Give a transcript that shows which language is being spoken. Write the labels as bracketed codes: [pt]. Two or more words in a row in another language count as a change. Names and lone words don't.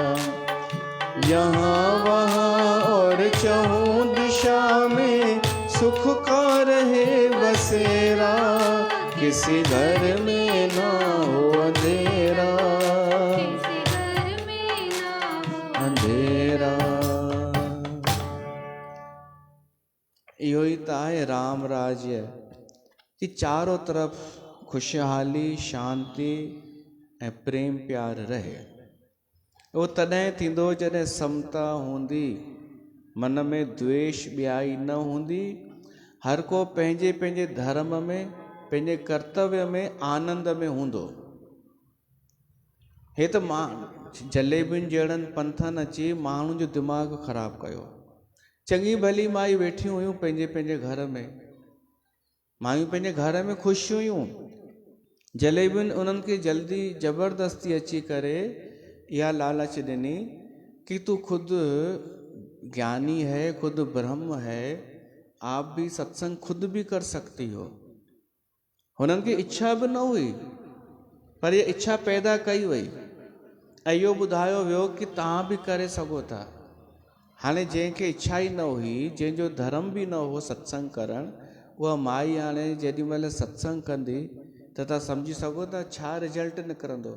[hi] यहाँ वहाँ और चहुँ दिशा में सुख का रहे बसेरा, किसी घर में ना हो अंधेरा, किसी घर में ना हो [sd] अंधेरा। इहो ई त आहे राम राज्य कि चारों तरफ खुशहाली, शांति ऐं प्रेम प्यार रहे। उहो तॾहिं थींदो जॾहिं समता हूंदी, मन में द्वेष ॿियाई न हूंदी, हर को पंहिंजे पंहिंजे धर्म में, पंहिंजे कर्तव्य में, आनंद में हूंदो। हे त मां जलेबियुनि जहिड़नि पंथनि अची माण्हुनि जो दिमाग़ ख़राबु कयो। चङी भली माई वेठियूं हुयूं पंहिंजे पंहिंजे घर में, मायूं पंहिंजे घर में ख़ुशि हुयूं। जलेबियुनि उन्हनि खे जल्दी ज़बरदस्ती अची करे इहा लालच ॾिनी कि [hi] तू खुद ज्ञानी है, खुद ब्रह्म है, आप भी सत्संग खुद भी कर सकती हो। [sd] हुननि खे इच्छा बि न हुई, पर इहा इच्छा पैदा कई वई ऐं इहो ॿुधायो वियो कि तव्हां बि करे सघो था। हाणे जंहिंखे इच्छा ई न हुई, जंहिंजो धर्म बि न हो सत्संग करणु, उहा माई हाणे जेॾी महिल सत्संग कंदी त तव्हां सम्झी सघो था छा रिजल्ट निकिरंदो।